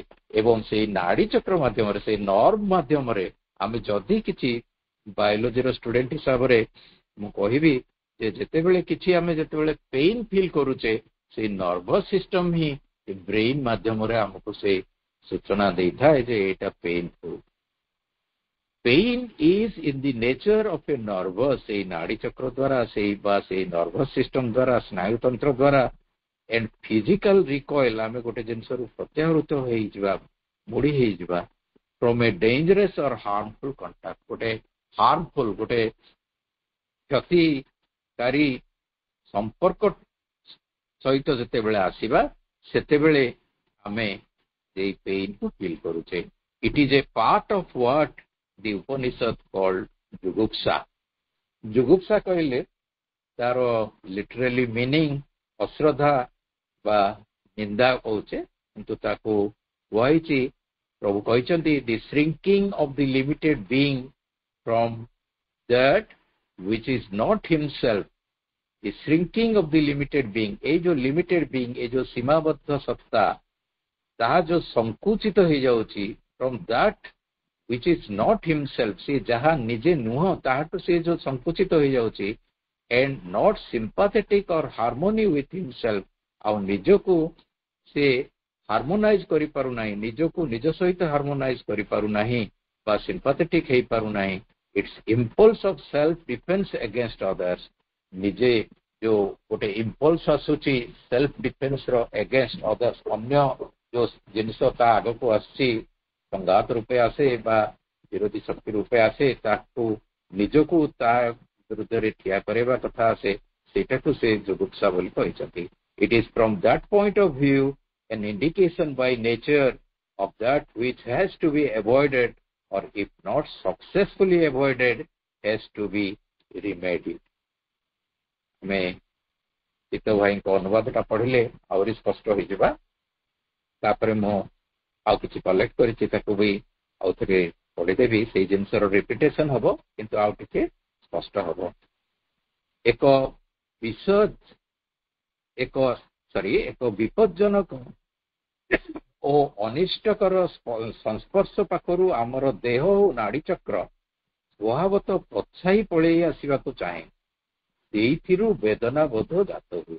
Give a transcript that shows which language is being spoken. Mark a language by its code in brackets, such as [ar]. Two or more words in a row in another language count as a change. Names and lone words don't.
[or] ଏବଂ ସେଇ ନାଡି ଚକ୍ର ମାଧ୍ୟମରେ, ସେଇ ନର୍ଭ ମାଧ୍ୟମରେ ଆମେ ଯଦି କିଛି [en] biologyର student [or] ହିସାବରେ ମୁଁ କହିବି ଯେ ଯେତେବେଳେ [en] pain feel [or] କରୁଛେ, ସେଇ [en] nervous system [or] ହିଁ ବ୍ରେନ୍ ମାଧ୍ୟମରେ ଆମକୁ ସେ ସୂଚନା ଦେଇଥାଏ ଯେ ଏଇଟା ପେଇନଫୁଲ୍। [en] Pain is in the nature of a nervous, [or] ସେଇ ନାଡି ଚକ୍ର ଦ୍ୱାରା, ସେଇ [en] nervous system [or] ଦ୍ୱାରା, ସ୍ନାୟୁତନ୍ତ୍ର ଦ୍ୱାରା, [en] and physical recoil, [or] ଆମେ ଗୋଟେ ଜିନିଷରୁ ପ୍ରତ୍ୟାହୃତ ହେଇଯିବା, ମୋଡି ହେଇଯିବା, [en] from a dangerous or harmful contact, [or] ଗୋଟେ ହାର୍ମଫୁଲ, ଗୋଟେ କ୍ଷତିକାରୀ ସମ୍ପର୍କ ସହିତ ଯେତେବେଳେ ଆସିବା, ସେତେବେଳେ ଆମେ ସେଇ [en] painକୁ feel [or] କରୁଛେ। [en] It is a part of what the Upanishad called jugupsa. [or] ଜୁଗୁପ୍ସା କହିଲେ ତାର [en] literally meaning [or] ଅଶ୍ରଦ୍ଧା ବା ନିନ୍ଦା କହୁଛେ, କିନ୍ତୁ ତାକୁ କୁହାଯାଇଛି, ପ୍ରଭୁ କହିଛନ୍ତି, [en] the shrinking of the limited being from that which is not himself. The shrinking of the limited being, [or] ଏଇ ଯୋଉ [en] limited being, [or] ଏଇ ଯୋଉ ସୀମାବଦ୍ଧ ସତ୍ତା, ତାହା ଯୋଉ ସଂକୁଚିତ ହେଇଯାଉଛି, [en] from that which is not himself, [or] ସେ ଯାହା ନିଜେ ନୁହଁ ତାହାଠୁ ସେ ଯୋଉ ସଂକୁଚିତ ହେଇଯାଉଛି, [en] and not sympathetic or harmony with himself, [or] ଆଉ ନିଜକୁ ସେ ହାର୍ମୋନାଇଜ କରିପାରୁନାହିଁ, ନିଜକୁ ନିଜ ସହିତ ହାର୍ମୋନାଇଜ କରିପାରୁନାହିଁ ବା ସିମ୍ପାଥେଟିକ ହେଇପାରୁନାହିଁ। [en] its impulse of self defence against others, [or] ନିଜେ ଯୋଉ ଗୋଟେ ଇମ୍ପଲ୍ସ ଆସୁଛି [en] self defenceର against others, [or] ଅନ୍ୟ ଯୋଉ ଜିନିଷ ତା ଆଗକୁ ଆସିଛି ସଂଘାତ ରୂପେ ଆସେ ବା ବିରୋଧୀ ଶକ୍ତି ରୂପେ ଆସେ, ତାକୁ ନିଜକୁ ତା ବିରୁଦ୍ଧରେ ଠିଆ କରାଇବା କଥା ଆସେ, ସେଇଟାକୁ ସେ ଯୁଗୁପ୍ସା ବୋଲି କହିଛନ୍ତି। [en] It is from that point of view an indication by nature of that which has to be avoided, or if not successfully avoided, has to be remedied. [or] ଆମେ ଚିତ୍ତ ଭାଇଙ୍କ ଅନୁବାଦଟା ପଢିଲେ ଆହୁରି ସ୍ପଷ୍ଟ ହୋଇଯିବା। ତାପରେ ମୁଁ ଆଉ କିଛି କଲେକ୍ଟ କରିଛି ତାକୁ ବି ଆଉ ଥରେ ପଢିଦେବି, ସେଇ ଜିନିଷର ରିପିଟେସନ ହବ କିନ୍ତୁ ଆଉ ଟିକେ ସ୍ପଷ୍ଟ ହବ। ଏକ ବିପଜ୍ଜନକ ଓ ଅନିଷ୍ଟକର ସଂସ୍ପର୍ଶ ପାଖରୁ ଆମର ଦେହ ଓ ନାଡି ଚକ୍ର ସ୍ୱଭାବତଃ ପଛାଇ ପଳେଇ ଆସିବାକୁ ଚାହେଁ, ସେଇଥିରୁ ବେଦନା ବୋଧ ଜାତ ହୁଏ।